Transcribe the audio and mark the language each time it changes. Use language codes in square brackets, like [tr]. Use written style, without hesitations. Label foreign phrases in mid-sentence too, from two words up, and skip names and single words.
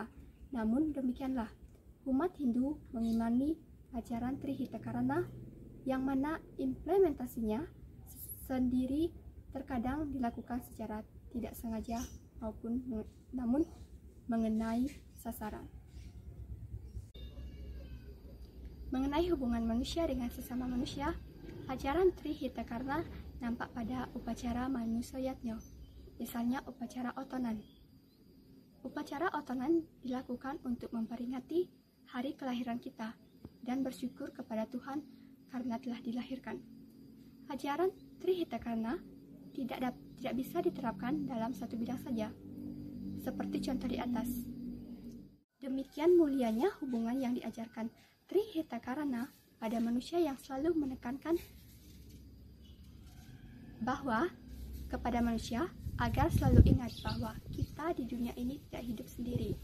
[id] Namun demikianlah umat Hindu mengimani ajaran Trihitakarna yang mana implementasinya sendiri terkadang dilakukan secara tidak sengaja namun mengenai sasaran. Mengenai hubungan manusia dengan sesama manusia, ajaran Trihitakarna nampak pada upacara Manusayatnya, misalnya upacara otonan. Upacara otonan dilakukan untuk memperingati hari kelahiran kita dan bersyukur kepada Tuhan karena telah dilahirkan. Ajaran Trihitakarna tidak bisa diterapkan dalam satu bidang saja, seperti contoh di atas. Demikian mulianya hubungan yang diajarkan Trihitakarna pada manusia yang selalu menekankan bahwa kepada manusia agar selalu ingat bahwa kita di dunia ini tidak hidup sendiri.